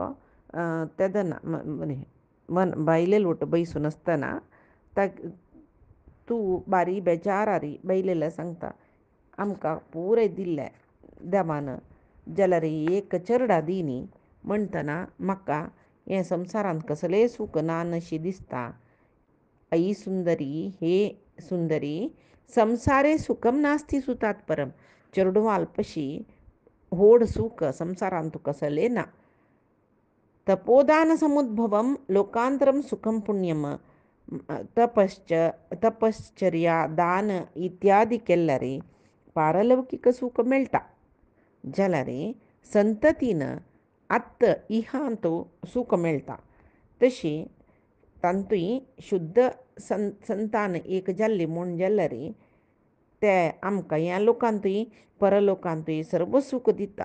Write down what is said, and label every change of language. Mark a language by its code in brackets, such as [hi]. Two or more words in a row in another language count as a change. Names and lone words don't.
[kok] तेदना बायलेल वटू बैसून आसतना तूं बारी बेजारारी बायलेल्या सांगता आमकां पुराय दिल्लें देवान जाल्यार एक चेडा दी न्ही म्हणटना म्हाका हें संवसारांत कसलें सूख ना अशें दिसता. [sa] आई सुंदरी, हे सुंदरी, संसारे सुखम नास्ति सुतात परम. [kok] चेडू अल्पशी व्हड सूख संवसारांत तुका कसलें ना. [sa] तपोदान समुद्भवम लोकांतरम सुखम पुण्यम. [kok] तपश्चर्या दान इत्यादी केल्यार पारलौकिक सूख मेळटा. जाल्यार संततीन आत्त इहांत सूख मेळटा. तशी तांतूय शुद्ध संतान एक जाल्ली म्हूण जाल्यार ते आमकां ह्या लोकांतूय परलोकांतूय सर्व सूख दिता.